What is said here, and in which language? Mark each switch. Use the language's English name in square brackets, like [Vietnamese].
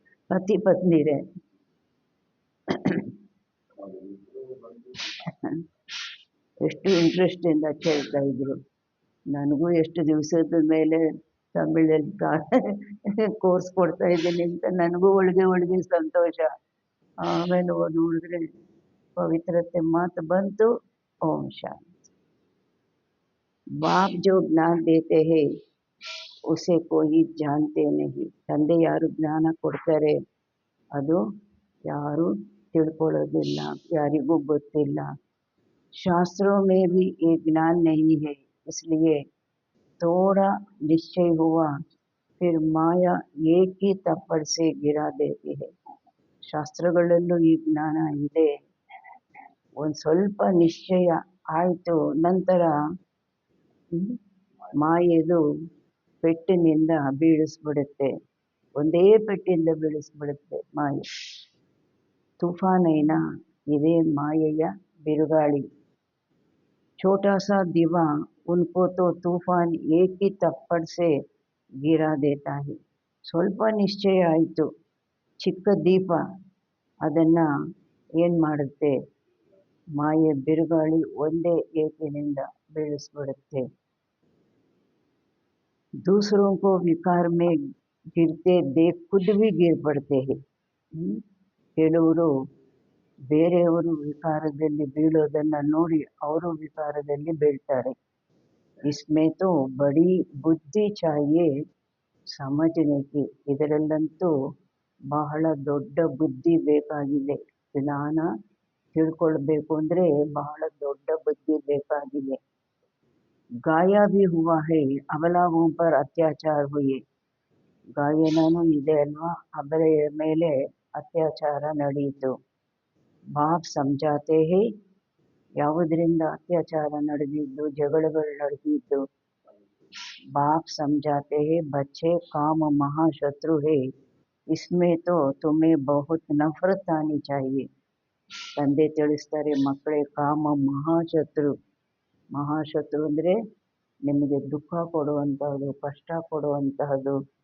[Kannada] ಪತಿ ಪತ್ನಿರೇ ಎಷ್ಟು ಇಂಟ್ರೆಸ್ಟಿಂದ ಕೇಳ್ತಾ ಇದ್ರು. ನನಗೂ ಎಷ್ಟು ದಿವಸದ ಮೇಲೆ ತಮಿಳಲ್ಲಿ ಕೋರ್ಸ್ ಕೊಡ್ತಾ ಇದ್ದೀನಿ ಅಂತ ನನಗೂ ಒಳಗೆ ಸಂತೋಷ. ಆಮೇಲೆ ನೋಡಿದ್ರೆ [Hindi] पवित्रते मात बंतु, ओम शांति। बाप जो ज्ञान देते हैं उसे कोई जानते नहीं. [Kannada] ತಂದೆ ಯಾರು ಜ್ಞಾನ ಕೊಡ್ತಾರೆ ಅದು ಯಾರು ತಿಳ್ಕೊಳ್ಳೋದಿಲ್ಲ, ಯಾರಿಗೂ ಗೊತ್ತಿಲ್ಲ. [Hindi] शास्त्रों में भी ये ज्ञान नहीं है, इसलिए थोड़ा निश्चय हुआ फिर माया एक ही थप्पड़ से गिरा देती है. [Kannada] ಶಾಸ್ತ್ರಗಳಲ್ಲೂ ಈ ಜ್ಞಾನ ಇದೆ. ಒಂದು ಸ್ವಲ್ಪ ನಿಶ್ಚಯ ಆಯಿತು, ನಂತರ ಮಾಯೆದು ಪೆಟ್ಟಿನಿಂದ ಬೀಳಿಸ್ಬಿಡುತ್ತೆ, ಒಂದೇ ಪೆಟ್ಟಿಂದ ಬೀಳಿಸ್ಬಿಡುತ್ತೆ ಮಾಯೆ. ತೂಫಾನೈನ ಇದೇ ಮಾಯೆಯ ಬಿರುಗಾಳಿ. [Hindi] छोटा सा दीवा उनको तो तूफान एक ही थप्पड़ से गिरा देता है. [Kannada] ಸ್ವಲ್ಪ ನಿಶ್ಚಯ ಆಯಿತು, ಚಿಕ್ಕ ದೀಪ ಅದನ್ನು ಏನು ಮಾಡುತ್ತೆ, ಮಾಯೆ ಬಿರುಗಾಳಿ ಒಂದೇ ಏಟಿನಿಂದ ಬೀಳಿಸ್ಬಿಡುತ್ತೆ. [Hindi] दूसरों को विकार में गिरते देख खुद भी गिर पड़ते हैं. [Kannada] ಕೆಲವರು ಬೇರೆಯವರು ವಿಕಾರದಲ್ಲಿ ಬೀಳೋದನ್ನು ನೋಡಿ ಅವರು ವಿಕಾರದಲ್ಲಿ ಬೀಳ್ತಾರೆ. [Hindi] इसमें तो बड़ी बुद्धि चाहिए समझने की. [Kannada] ಇದರಲ್ಲಂತೂ ಬಹಳ ದೊಡ್ಡ ಬುದ್ಧಿ ಬೇಕಾಗಿದೆ. ಜ್ಞಾನ ತಿಳ್ಕೊಳ್ಬೇಕು ಅಂದರೆ ಬಹಳ ದೊಡ್ಡ ಬುದ್ಧಿ ಬೇಕಾಗಿದೆ. [Hindi] गाया भी हुआ है, अबलाओं पर अत्याचार हुए. [Kannada] ಗಾಯನೂ ಇದೆ ಅಲ್ವಾ, ಅಬಲೆಯ ಮೇಲೆ ಅತ್ಯಾಚಾರ ನಡೆಯಿತು. [Hindi] ಬಾಪ್ ಸಮझाते हैं, [Kannada] ಯಾವುದರಿಂದ ಅತ್ಯಾಚಾರ ನಡೆದಿದ್ದು, ಜಗಳಗಳು ನಡೆದಿದ್ದು. [Hindi] ಬಾಪ್ समझाते हैं, बच्चे काम महाशत्रु है, इसमें तो तुम्हें बहुत नफरत आनी चाहिए. [Kannada] ತಂದೆ ತಿಳಿಸ್ತಾರೆ, ಮಕ್ಕಳೇ, ಕಾಮ ಮಹಾಶತ್ರು. ಮಹಾಶತ್ರು ಅಂದರೆ ನಿಮಗೆ ದುಃಖ ಕೊಡುವಂತಹದ್ದು, ಕಷ್ಟ ಕೊಡುವಂತಹದ್ದು.